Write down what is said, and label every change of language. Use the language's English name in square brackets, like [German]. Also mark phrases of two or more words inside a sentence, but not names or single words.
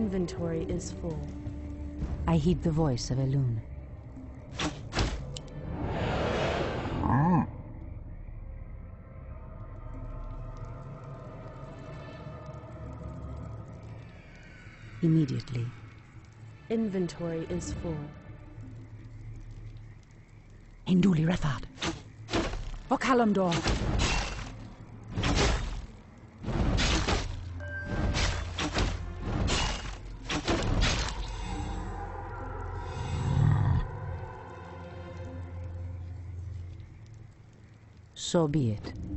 [English] I heed the voice of Elun. Immediately. Inventory is full. Induli Rethad. Okalamdor. So be it.